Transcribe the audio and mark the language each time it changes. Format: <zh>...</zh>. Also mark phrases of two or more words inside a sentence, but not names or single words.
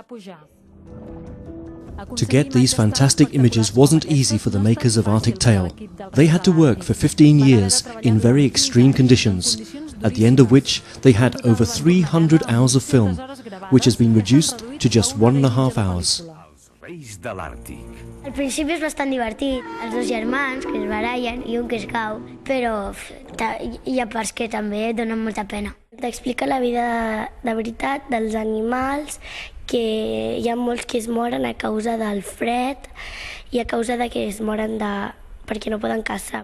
<en>To get these fantastic images wasn't easy for the makers of Arctic Tale. They had to work for 15 years in very extreme conditions, at the end of which they had over 300 hours of film, which has been reduced to just 1.5 hours.</en> <ca>Al principi és bastant divertit, els 2 germans que es barallen i un que es cau, però hi ha parts que també donen molta pena. T'explica la vida de veritat dels animals, que hi ha molts que es moren a causa del fred i a causa de que es moren perquè no poden caçar.</ca>